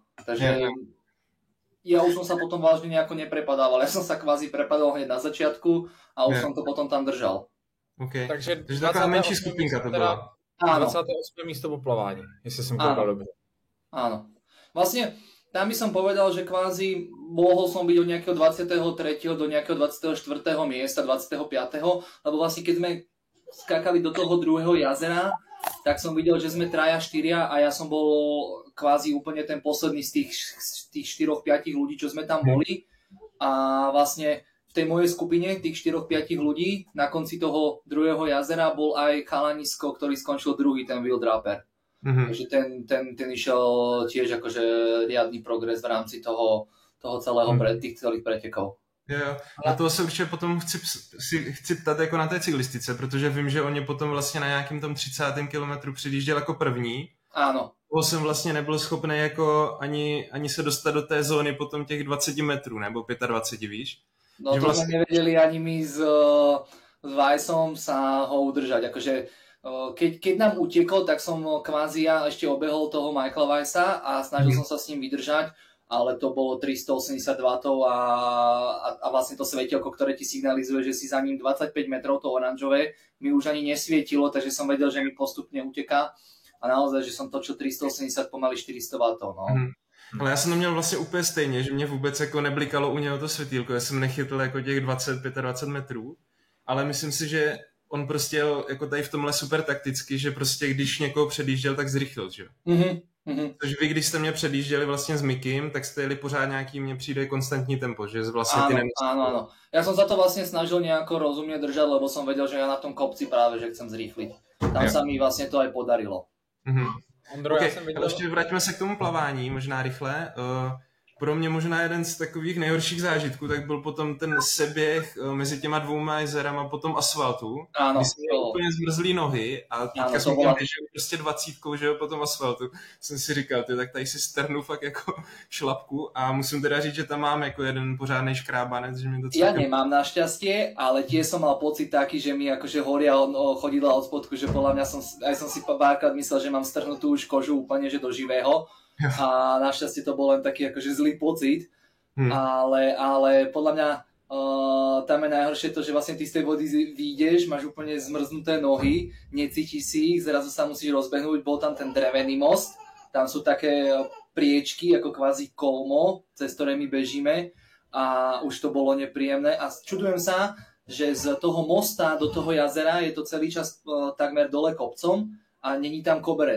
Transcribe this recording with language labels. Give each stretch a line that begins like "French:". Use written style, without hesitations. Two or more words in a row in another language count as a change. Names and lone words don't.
Slovak: Takže ja už som sa potom vážne nejako neprepadával. Ja som sa kvázi prepadal hneď na začiatku a už som to potom tam držal. Okay.
Czech: Takže taková menší skupinka to byla. Áno. 28. místo po plavání, jestli som koukal dobře.
Slovak: Áno. Vlastne tam by som povedal, že kvázi mohol som byť od nejakého 23. do nejakého 24. miesta, 25. Lebo vlastne keď sme skákali do toho druhého jazera, tak som videl, že sme 3-4 a ja som bol kvázi úplne ten posledný z tých 4-5 ľudí, čo sme tam boli. A vlastne v tej mojej skupine, tých 4-5 ľudí, na konci toho druhého jazera bol aj chalanisko, ktorý skončil druhý, ten Will Draper. Takže ten išiel tiež akože riadny progres v rámci toho celého tých celých pretekov.
Czech: Jo. Na toho se určitě potom chci ptát jako na té cyklistice, protože vím, že oni potom vlastně na nějakým tom 30. kilometru předjížděl jako první.
Slovak: Áno.
Czech: Toho jsem vlastně nebyl schopný jako ani se dostat do té zóny potom těch 20 metrů, nebo 25, víš?
Slovak: No to vlastne... sme nevedeli ani my s Weissom sa ho udržať. Akože, keď nám utekol, tak som kvázi ja ešte obehol toho Michaela Weissa a snažil som sa s ním vydržať, ale to bolo 380 W a vlastne to svetielko, ktoré ti signalizuje, že si za ním 25 metrov, to oranžové, mi už ani nesvietilo, takže som vedel, že mi postupne uteká a naozaj, že som točil 380 pomaly 400 W. No.
Czech: Ale já jsem to měl vlastně úplně stejně, že mě vůbec jako neblikalo u něho to světýlko, já jsem nechytl jako těch 20-25 metrů, ale myslím si, že on prostě jel jako tady v tomhle super takticky, že prostě když někoho předjížděl, tak zrychlil, že jo? Takže vy, když jste mě předjížděli vlastně s Mikim, tak jste jeli pořád nějaký, mně přijde konstantní tempo, že vlastně ty
Slovak: áno. Ja som sa to vlastne snažil nejako rozumne držať, lebo som vedel, že ja na tom kopci práve, že chcem zrýchliť. Tam sa mi vlastne to aj podarilo. Ondro, okay,
Czech: ale ještě vraťme se k tomu plavání, možná rychle. Pro mě možná jeden z takových nejhorších zážitků, tak byl potom ten seběh mezi těma 2 jezerama po tom asfaltu.
Slovak: Áno.
Czech: Kdy jsem měl úplně zmrzlý nohy a teďka jsem tam běžel prostě 20, že jo, po tom asfaltu. Jsem si říkal, tak tady si strhnu fakt jako šlapku a musím teda říct, že tam mám jako jeden pořádnej škrábanec, že mi to
Slovak: Ja nemám našťastie, ale tiež som mal pocit taký, že mi akože horia chodidla od spodku, že podľa mňa som si párkrát myslel, že mám strhnutú už kožu úplne, že do živého. A našťastie to bol len taký akože zlý pocit, ale podľa mňa tam je najhoršie to, že vlastne ty z tej vody vyjdeš, máš úplne zmrznuté nohy, necítiš si ich, zrazu sa musíš rozbehnúť, bol tam ten drevený most, tam sú také priečky, ako kvázi kolmo, cez ktoré my bežíme a už to bolo nepríjemné a čudujem sa, že z toho mosta do toho jazera je to celý čas takmer dole kopcom, a není tam koberec.